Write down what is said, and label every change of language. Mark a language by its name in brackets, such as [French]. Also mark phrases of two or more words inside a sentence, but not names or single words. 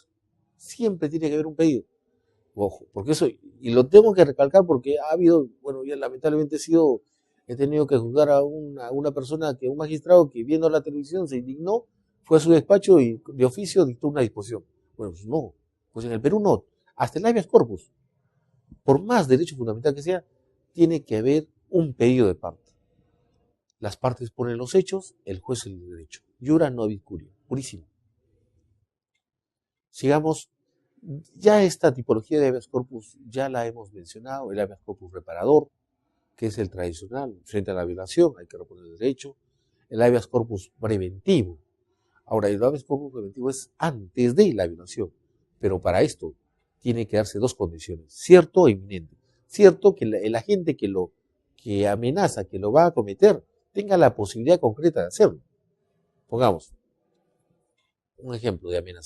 [Spanish] Siempre tiene que haber un pedido. Ojo, porque eso, y lo tengo que recalcar porque ha habido, ya lamentablemente he tenido que juzgar a una persona, un magistrado que viendo la televisión se indignó, fue a su despacho y de oficio dictó una disposición. Bueno, pues no, pues en el Perú no, hasta el [Latin] habeas corpus, [Spanish] por más derecho fundamental que sea, tiene que haber un pedido de parte. Las partes ponen los hechos, el juez el derecho. [Latin] Iura nobis curia, [Spanish] purísimo. Sigamos. Ya esta tipología de [Latin] habeas corpus [Spanish] ya la hemos mencionado, el [Latin] habeas corpus [Spanish] reparador, que es el tradicional, frente a la violación, hay que reponer el derecho. El [Latin] habeas corpus [Spanish] preventivo. Ahora, el [Latin] habeas corpus [Spanish] preventivo es antes de la violación, pero para esto tiene que darse 2 condiciones, cierto e inminente. Cierto, que el agente que amenaza, que lo va a cometer, tenga la posibilidad concreta de hacerlo. Pongamos un ejemplo de amenaza.